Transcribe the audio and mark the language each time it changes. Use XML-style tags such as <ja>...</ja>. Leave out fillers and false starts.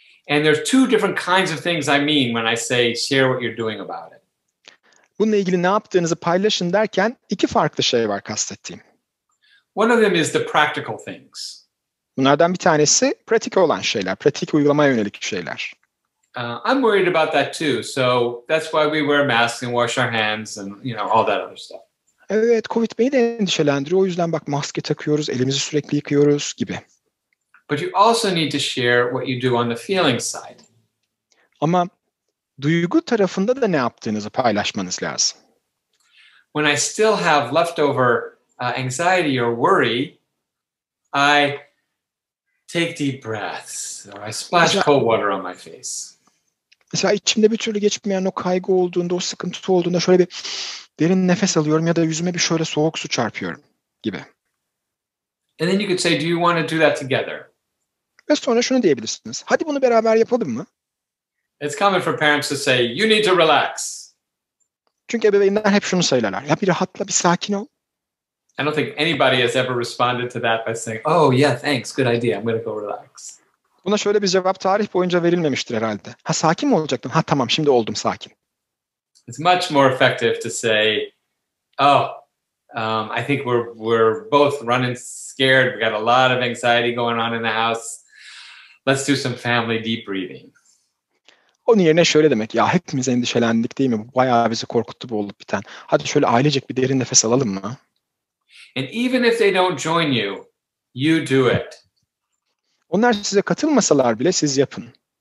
<en>And there's two different kinds of things I mean when I say share what you're doing about it.</en> <tr>Bununla ilgili ne yaptığınızı paylaşın derken iki farklı şey var kastettiğim.</tr> <en>One of them is the practical things.</en> <tr>Bunlardan bir tanesi pratik olan şeyler, pratik uygulamaya yönelik şeyler.</tr> <en>I'm worried about that too. So that's why we wear masks and wash our hands and all that other stuff.</en> <tr>Evet, Covid beni de endişelendiriyor. O yüzden bak maske takıyoruz, elimizi sürekli yıkıyoruz gibi.</tr> <en>But you also need to share what you do on the feeling side.</en> <tr>Ama duygu tarafında da ne yaptığınızı paylaşmanız lazım.</tr> <en>When I still have leftover anxiety or worry, I take deep breaths, or I splash cold water on my face.</en> <tr>Mesela içimde bir türlü geçmeyen o kaygı olduğunda, o sıkıntı olduğunda şöyle bir derin nefes alıyorum ya da yüzüme bir şöyle soğuk su çarpıyorum gibi.</tr> <en>And then you could say, do you want to do that together?</en> <tr>Ve sonra şunu diyebilirsiniz. Hadi bunu beraber yapalım mı?</tr> <en>It's common for parents to say, you need to relax.</en> <tr>Çünkü ebeveynler hep şunu söylerler. Ya bir rahatla, bir sakin ol.</tr> <en>I don't think anybody has ever responded to that by saying, oh yeah, thanks, good idea, I'm going to go relax.</en> <tr>Buna şöyle bir cevap tarih boyunca verilmemiştir herhalde. Ha sakin mi olacaktın? Ha tamam şimdi oldum sakin.</tr> <en>It's much more effective to say, oh, I think we're both running scared. We got a lot of anxiety going on in the house. Let's do some family deep breathing.</en> <tr>Onun yerine şöyle demek. Ya hepimiz endişelendik değil mi? Bu bayağı bizi korkuttu bu olup biten. Hadi şöyle ailecek bir derin nefes alalım mı?</tr> <en>And even if they don't join you, you do it.</en> <tr>Onlar size katılmasalar bile siz yapın.</tr>